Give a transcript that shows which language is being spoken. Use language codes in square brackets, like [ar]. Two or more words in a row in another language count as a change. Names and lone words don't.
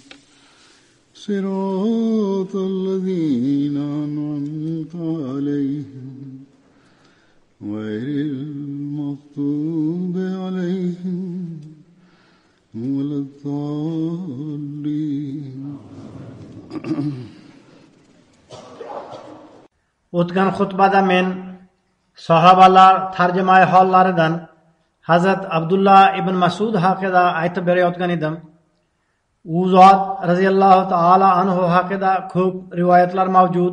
[ar] صراط الذين أنعمت عليهم غير المغضوب عليهم ولا الضالين. [uz] O'tgan xutbada men sahobalar tarjimai hollaridan Hazrat Abdullah ibn Mas'ud haqida aytib berayotgan edim. U zot [ar] رضي الله تعالى عنه [uz] haqida ko'p rivoyatlar mavjud.